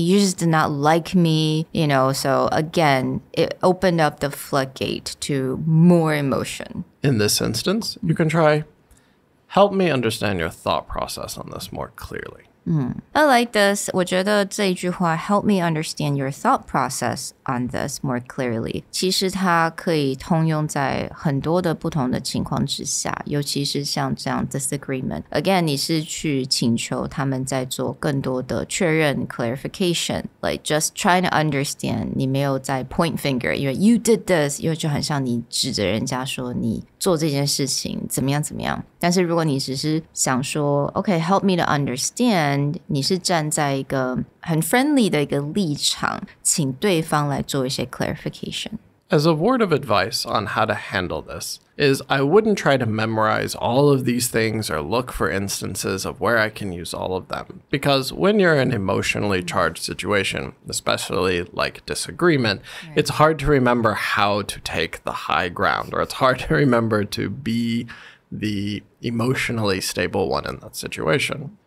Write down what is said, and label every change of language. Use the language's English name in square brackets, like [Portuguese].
[English] You just did not like me. So again, it opened up the floodgate to more emotion. In this instance, you can try, help me understand your thought process on this more clearly. I like this. [Chinese] 我觉得这一句话 [English] help me understand your thought process on this more clearly. [Chinese] 其实它可以通用在很多的不同的情况之下，尤其是像这样 disagreement. Again, 你是去请求他们在做更多的确认 clarification, [English] like just trying to understand. [Chinese] 你没有在 [English] point finger, [Chinese] 因为 [English] you did this, [Chinese] 因为就很像你指着人家说你做这件事情怎么样怎么样。但是如果你只是想说 OK, [English] help me to understand, [Chinese] 你是站在一个很 friendly 的一个立场，请对方来做一些 clarification. [English] As a word of advice on how to handle this is I wouldn't try to memorize all of these things or look for instances of where I can use all of them. Because when you're in an emotionally charged situation, especially like disagreement, it's hard to remember how to take the high ground, or it's hard to remember to be the emotionally stable one in that situation.